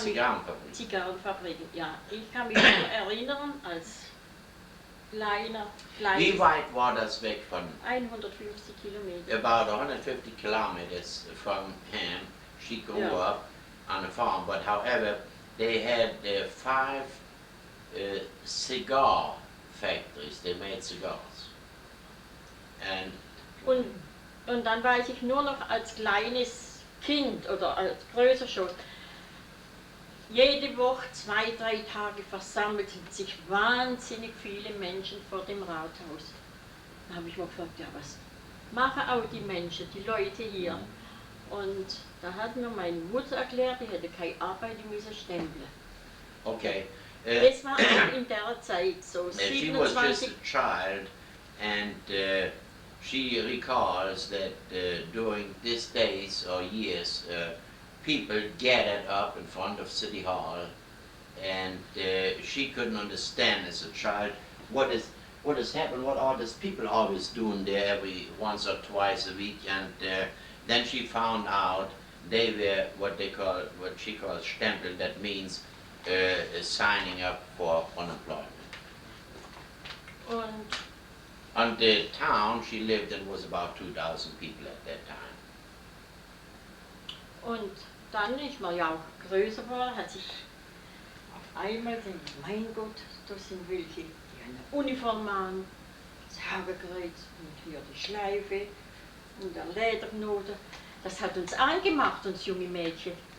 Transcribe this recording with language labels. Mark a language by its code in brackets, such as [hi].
[de] Zigarrenfabriken? Zigarrenfabriken, ja. Ich kann mich noch erinnern, als kleines... Wie weit war das weg von? 150 Kilometer. [en] About 150 kilometers from him. She grew up on a farm, but however, they had 5 cigar factories, they made cigars. And [de] und dann weiß ich nur noch als kleines Kind oder als größer schon, jede Woche 2, 3 Tage versammelten sich wahnsinnig viele Menschen vor dem Rathaus. Da habe ich mir gefragt, ja, was machen auch die Menschen, die Leute hier? Und da hat mir meine Mutter erklärt, die hätte keine Arbeit, die müsse stempeln. okay. Es war auch in der Zeit so, [en] She was just a child, and she recalls that during these days or years, people gathered up in front of City Hall, and she couldn't understand as a child what has happened, what are these people always doing there every once or twice a week, and then she found out they were what she calls stempel, that means signing up for unemployment. And the town she lived in was about 2,000 people at that time. [de] Und dann ist man ja auch größer geworden, hat sich auf einmal gedacht, mein Gott, das sind welche, die eine Uniform an, das Hakenkreuz und hier die Schleife und der Lederknoten. Das hat uns angemacht, uns junge Mädchen.